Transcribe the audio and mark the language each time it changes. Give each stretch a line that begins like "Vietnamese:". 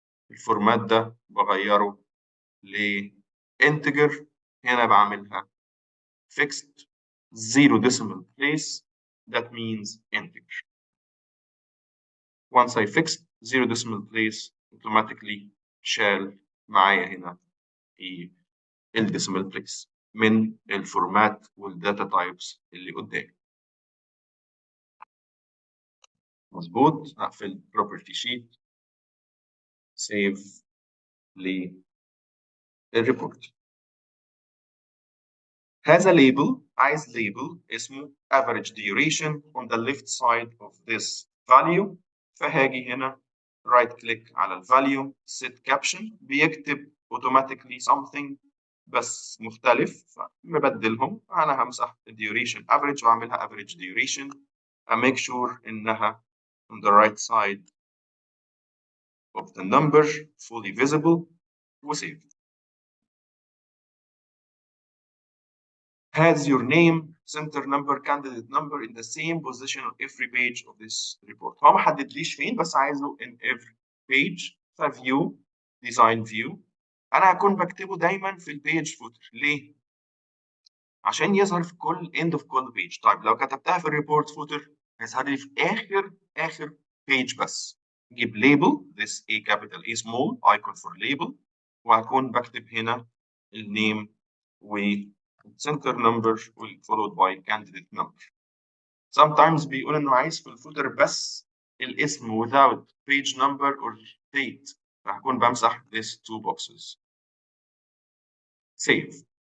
Arabic: الفورمات ده بغيره لانتجر. هنا بعملها
English: fixed zero decimal place. That means integer. Once I fixed zero decimal place automatically
Arabic: شال معايا هنا الديسيمال بليس من الفورمات والداتا تايبس اللي قدامي. مظبوط. اقفل بروبرتي شيت سيف للريبورت. هذا
English: label
Arabic: عايز
English: label
Arabic: اسمه
English: average duration on the left side of this value.
Arabic: فهاجي هنا right click على الفاليو
English: set caption
Arabic: بيكتب automatically
English: something
Arabic: بس مختلف فمبدلهم. انا همسح
English: duration average
Arabic: واعملها
English: average duration and make sure
Arabic: انها
English: on the right side of the number fully visible
Arabic: وسيف.
English: has your name, center number, candidate number in the same position on every page of this report.
Arabic: هو ما حددليش فين بس عايزه
English: in every page.
Arabic: فview design view انا هكون بكتبه دايما في البيج فوتر. ليه؟ عشان يظهر في كل
English: end of
Arabic: كل page. طيب لو كتبتها في الريبورت فوتر هيظهر لي في اخر page بس. جيب
English: label this A capital A small icon for label
Arabic: وهكون بكتب هنا النيم و
English: center number followed by candidate number.
Arabic: Sometimes بيقول انه عايز في الفوتر بس الاسم
English: without page number or date
Arabic: فهكون بمسح
English: these two boxes. Save.